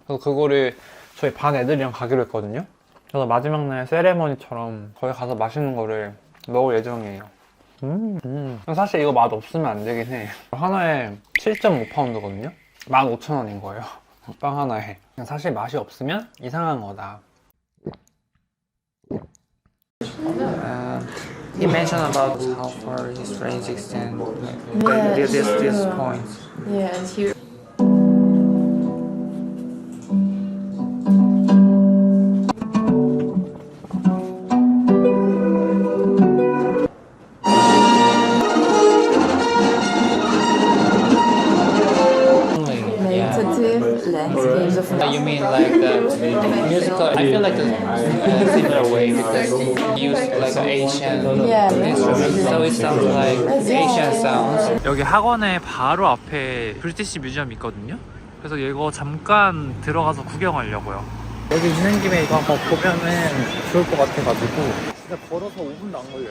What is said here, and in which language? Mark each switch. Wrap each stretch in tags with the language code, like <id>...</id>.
<ko>그래서 그거를 저희 반 애들이랑 가기로 했거든요. 그래서 마지막 날 세레머니처럼 거기 가서 맛있는 거를 먹을 예정이에요. 사실 이거 맛 없으면 안 되긴 해. 하나에 7.5파운드거든요? 15,000원인 거예요. 빵 하나에. 사실 맛이 없으면 이상한 거다.</ko> <en>He mentioned about how far his range extends. Yeah, This point. Yeah, and here. Landscapes of You mean like the musical? I feel like the similar way because you use like Asian instruments, so it sounds like Asian sounds.</en> <ko>여기 학원의 바로 앞에 브리티시 뮤지엄 있거든요. 그래서 이거 잠깐 들어가서 구경하려고요. 여기 있는 김에 이거 한번 보면은 좋을 것 같아가지고 진짜 걸어서 5분도 안 걸려요.</ko>